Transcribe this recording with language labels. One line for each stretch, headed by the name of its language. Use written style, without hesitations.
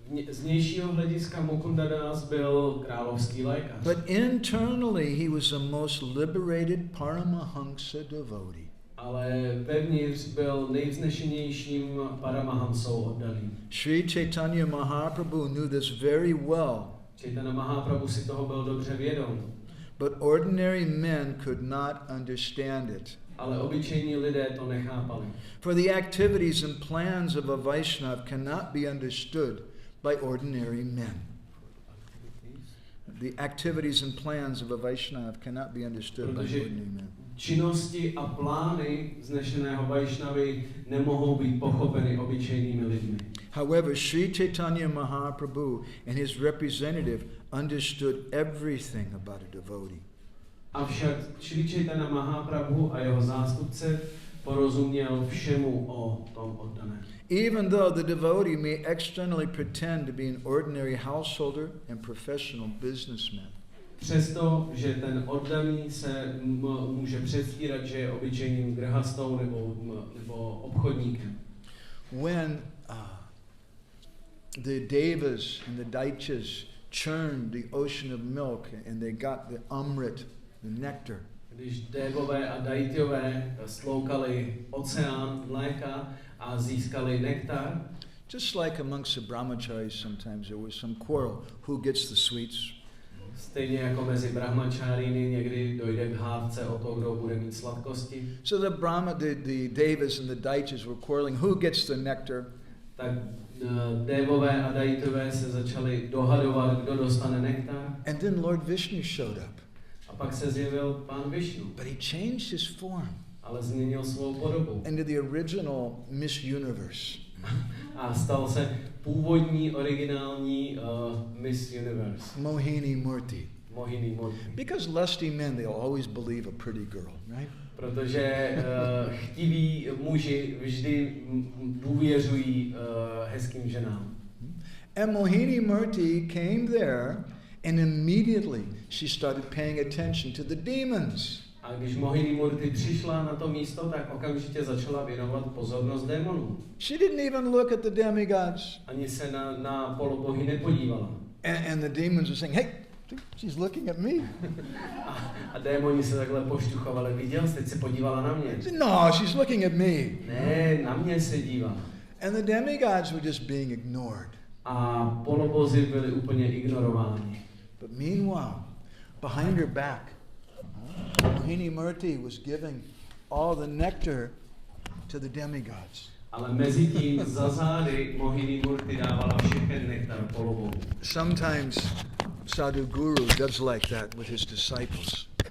Czech: Z vnějšího hlediska Mukunda Das byl královský lékař.
English: But internally, he was the most liberated Paramahamsa devotee.
Czech: Ale vevnitř byl nejvznešenějším Paramahamsou oddaným.
English: Sri Chaitanya Mahaprabhu knew this very well.
Czech: Chaitanya Mahaprabhu si toho byl dobře vědom.
English: But ordinary men could not understand it.
Czech: Ale obyčejní lidé to nechápali.
English: For the activities and plans of a Vaishnav cannot be understood by ordinary men. The activities and plans of a Vaishnav cannot be understood by ordinary men.
Czech: Činnosti a plány vznešeného Vajšnavy nemohou být pochopeny obyčejnými lidmi.
English: However, Sri Chaitanya Mahaprabhu and his representative understood everything about a devotee.
Czech: Avšak Sri Chaitanya Mahaprabhu a jeho zástupce porozuměl všemu o tom oddaném.
English: Even though the devotee may externally pretend to be an ordinary householder and professional businessman.
Czech: Přesto, že ten oddaný se může předstírat, že je obyčejným grhastou nebo obchodníkem.
English: When the devas and the daityas churned the ocean of milk and they got the amrit, the nectar.
Czech: Když dévové a daityové sloukali oceán mléka a získali nektar,
English: just like amongst the brahmacharis sometimes there was some quarrel who gets the sweets.
Czech: Stejně jako mezi brahmačáriny někdy dojde k hádce o to, kdo bude mít sladkosti.
English: So the devas and the daityas were quarreling who gets the nectar.
Czech: Tak dévové a daitové se začali dohadovat, kdo dostane nektar.
English: And then Lord Vishnu showed up.
Czech: A pak se zjevil pán Višnu.
English: But he changed his form.
Czech: Ale změnil svou podobu.
English: Into the original Miss Universe.
Czech: A stal se původní, originální Miss Universe.
English: Mohini Murti.
Czech: Mohini Murti.
English: Because lusty men, they'll always believe a pretty girl, right?
Czech: Protože chtiví muži vždy důvěřují hezkým ženám.
English: And Mohini Murti came there and immediately she started paying attention to the demons.
Czech: A když Mohini Murti přišla na to místo, tak okamžitě začala věnovat pozornost démonům.
English: She didn't even look at the demigods.
Czech: Ani se na polobohy nepodívala.
English: And the demons were saying, hey, she's looking at me.
Czech: A démoni se takhle pošťuchovali. Viděl jsi, teď se podívala na mě.
English: No, she's looking at me.
Czech: Ne, na mě se dívá.
English: And the demigods were just being ignored.
Czech: A polobozy byly úplně ignorováni.
English: But meanwhile, behind her back, Mohini Murti was giving all the nectar to the demigods.
Czech: Ale mezi tím za zády Mohini Murti dávala všechen nektar polobohu.
English: Sometimes Sadhu Guru does like that with his disciples.